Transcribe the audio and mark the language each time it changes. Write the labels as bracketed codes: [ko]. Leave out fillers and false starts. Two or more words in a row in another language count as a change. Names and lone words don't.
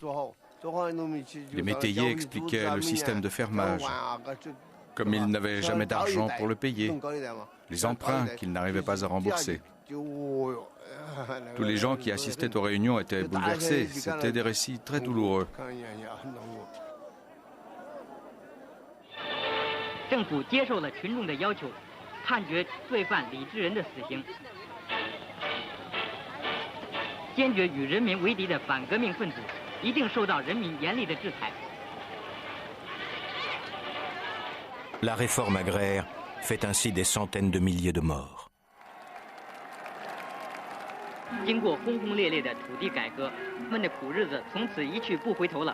[fr] Les métayers expliquaient le système de fermage, comme ils n'avaient jamais d'argent pour le payer, les emprunts qu'ils n'arrivaient pas à rembourser. Tous les gens qui assistaient aux réunions étaient bouleversés. C'étaient des récits très douloureux. [zh] 政府接受了群众的要求，判决罪犯李志仁的死刑，坚决与人民为敌的反革命分子一定受到人民严厉的制裁。 [fr] La réforme agraire fait ainsi des centaines de milliers de morts. [zh] 经过轰轰烈烈的土地改革，他们的苦日子从此一去不回头了。